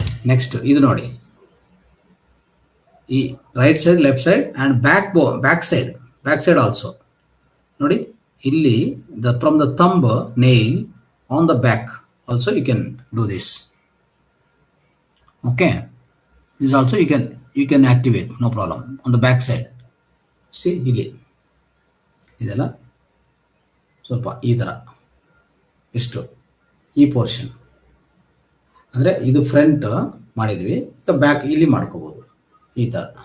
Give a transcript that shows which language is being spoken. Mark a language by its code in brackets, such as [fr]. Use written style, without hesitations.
[te] Next ఇది [en] ನೋಡಿ, ಈ right side, left side and back side also ನೋಡಿ. ಇಲ್ಲಿ from the thumb nail on the back, also you can do this. Okay, this also you can activate, no problem. On the back side, see [kn] ಇಲ್ಲಿ ಇದೆಲ್ಲ ಸ್ವಲ್ಪ ಈ ಥರ ಇಷ್ಟು ಈ portion ಅಂದರೆ ಇದು ಫ್ರಂಟ್ ಮಾಡಿದ್ವಿ, ಈಗ ಬ್ಯಾಕ್ ಇಲ್ಲಿ ಮಾಡ್ಕೋಬೋದು ಈ ಥರ.